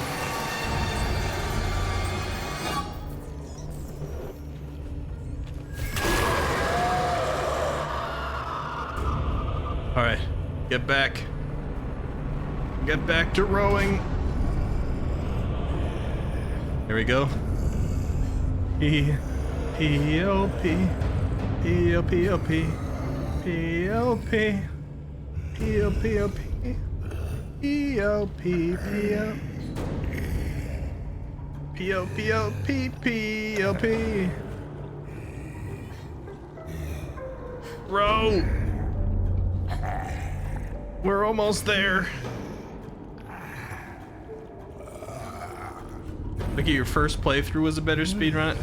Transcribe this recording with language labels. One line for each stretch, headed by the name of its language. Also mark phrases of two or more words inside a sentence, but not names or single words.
English: All right, get back. Get back to rowing. Here we go. P-O-P, P-O-P-O-P, P-O-P, P-O-P-O-P, P-O-P, P-O-P-O-P, P-O-P. Row! We're almost there. Look at your first playthrough was a better speedrun.